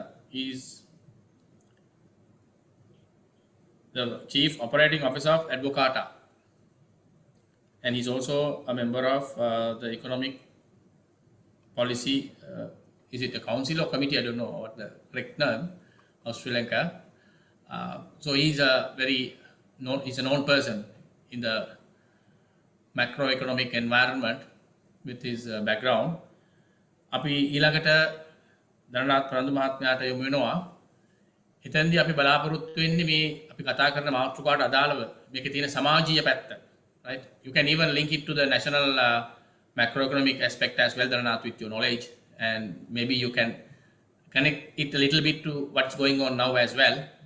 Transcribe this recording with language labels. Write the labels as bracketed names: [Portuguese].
[English] Is the Chief Operating Officer of Advocata, and he's also a member of the Economic Policy is it a council or committee? I don't know what the correct name of Sri Lanka. So he's a he's a known person in the macroeconomic environment with his background. [Sinhala] අපි ඊළඟට ධනනාත් ප්‍රන්දු මහත්මයාට යොමු වෙනවා. එතෙන්දී අපි බලාපොරොත්තු වෙන්නේ මේ අපි කතා කරන මාතෘකාවට අදාළව මේකේ තියෙන සමාජීය පැත්ත. [English] Right? You can even link it to the national macroeconomic aspect as well, Dhananath, with your knowledge, and maybe you can connect it a little bit to what's going on now as well.